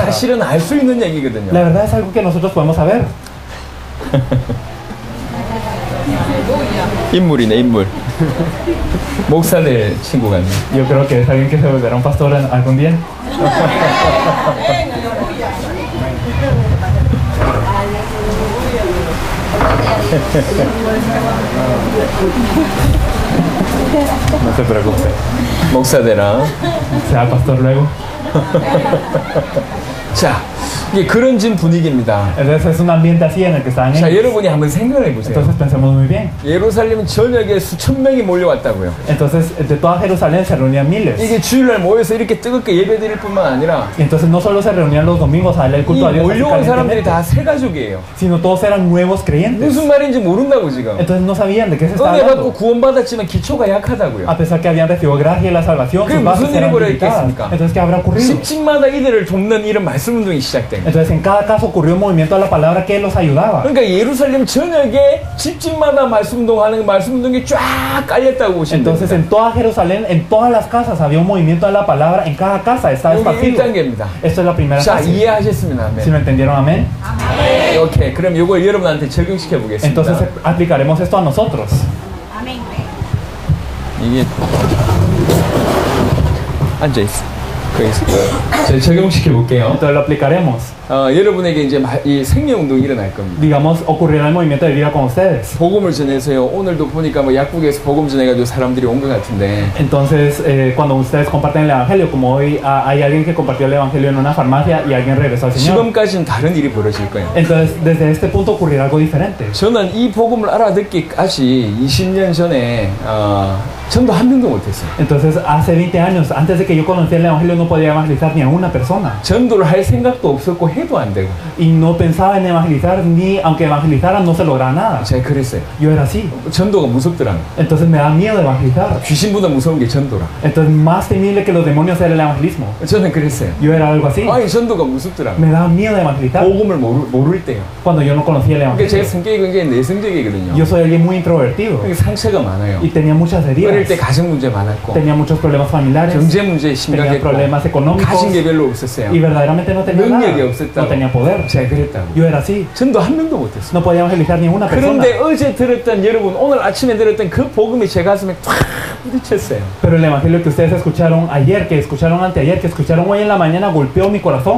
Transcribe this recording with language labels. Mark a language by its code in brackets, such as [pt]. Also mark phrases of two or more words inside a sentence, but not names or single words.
[ko] 사실은 알 수 있는 얘기거든요. [es] La verdad es algo que nosotros podemos saber. [ko] 인물이네 인물. 목사 될 친구 같네. [es] Yo creo que es alguien que se volverá un pastor algún día. No se preocupe, [ko] 목사 되라. [es] sea pastor luego. [ko] 자, 이게 그런 지금 분위기입니다. [es] Entonces es un ambiente así en el que están [ko] 자, [es] ellos. [ko] 여러분이 한번 생각해 보세요. [es] Entonces pensemos muy bien. [ko] 예루살렘 전역에 수천 명이 몰려왔다고요. [es] Entonces de toda Jerusalén se reunían miles. [ko] 이게 주일날 모여서 이렇게 뜨겁게 예배드릴 뿐만 아니라 [es] Y entonces no solo se reunían los domingos a darle el [ko] 이 [es] culto a Dios, así [ko] 몰려온 사람들이 [es] calientemente, [ko] 다 새 가족이에요. [es] sino todos eran nuevos creyentes. [ko] 무슨 말인지 모른다고 지금. [es] Entonces no sabían de qué se estaba [ko] 은혜 받고 [es] hablando. [ko] 구원받았지만 기초가 약하다고요. [es] A pesar que habían recibido gracia y la salvación, ¿Qué sus bases [ko] 무슨 [es] eran [ko] 일이 [es] limitadas. [ko] 벌어졌겠습니까? [es] Entonces, ¿qué habrá ocurrido? [ko] 집집마다 이들을 돕는 이런 말씀 운동이 시작된 거예요. [es] Entonces, en cada caso ocurrió un movimiento a la palabra que los ayudaba. [ko] 그러니까 예루살렘 전역에 집집마다 말씀 운동하는 말씀 운동이 쫙 깔렸다고 보시면 [es] Entonces, [ko] 됩니다. [es] en toda Jerusalén, en todas las casas había un movimiento a la palabra. En cada casa estaba [ko] 여기 [es] esparcido. [ko] 1단계입니다. [es] Esto es la primera [ko] 자, [es] fase. [ko] 이해하셨으면 [es] ¿Sí [ko] 아멘. [es] me entendieron? Amén. [ko] 오케이. 그럼 이걸 여러분한테 적용시켜 보겠습니다. [es] Entonces, aplicaremos esto a nosotros. [ko] 이게 앉아 있어. 거기 있어. 제가 적용시켜 볼게요. [es] Entonces, lo aplicaremos. [ko] 여러분에게 이제 이 생명 운동이 일어날 겁니다. [es] Digamos, ocurrirá el movimiento de vida con ustedes. [ko] 복음을 전해서요. 오늘도 보니까 뭐 약국에서 복음 전해가지고 사람들이 온 것 같은데. [es] Entonces, cuando ustedes comparten el evangelio, como hoy hay alguien que compartió el evangelio en una farmacia y alguien regresó al Señor. [ko] 지금까지는 다른 일이 벌어질 거예요. [es] Entonces, desde este punto ocurrirá algo diferente. [ko] 저는 이 복음을 알아듣기까지 20년 전에 전도 한 명도 못했어요. [es] Entonces, hace 20 años, antes de que yo conociera el evangelio, no podía evangelizar ni a una persona. [ko] 전도를 할 생각도 없었고 해도 안 되고. [es] Y no pensaba en evangelizar, ni aunque evangelizara, no se lograba nada. [ko] 제가 그랬어요. [es] Yo era así. [ko] 전도가 무섭더라고요. [es] Entonces, me da miedo de evangelizar. [ko] 귀신보다 무서운 게 전도라. [es] Entonces, más temible que los demonios era el evangelismo. [ko] 저는 그랬어요. [es] Yo era algo así. [ko] 아니 전도가 무섭더라고요. [es] Me daba miedo de evangelizar [ko] 복음을 모를 때요. [es] cuando yo no conocía el [ko] 그러니까 제 [es] evangelio. [ko] 성격이 굉장히 내성적이거든요. [es] Yo soy alguien muy introvertido [ko] 그러니까 상처가 많아요. [es] y tenía muchas [ko] 어릴 때 [es] heridas. [ko] 가정 문제 많았고 [es] Tenía muchos problemas familiares, [ko] 경제 문제 [es] tenía [ko] 심각했고 [es] problemas económicos [ko] 가진 게 별로 없었어요. [es] y verdaderamente no tenía [ko] 능력이 [es] nada. [ko] 없었다고. [es] No tenía poder. [ko] 제가 그랬다고. [es] Yo era así. [ko] 전도 한 명도 못했어요. [es] No podía evangelizar ni una persona. [ko] 그런데 어제 들었던 여러분 오늘 아침에 들었던 그 복음이 제 가슴에 탁 부딪혔어요. [es] Pero el evangelio que ustedes escucharon ayer, que escucharon anteayer, que escucharon hoy en la mañana golpeó mi corazón.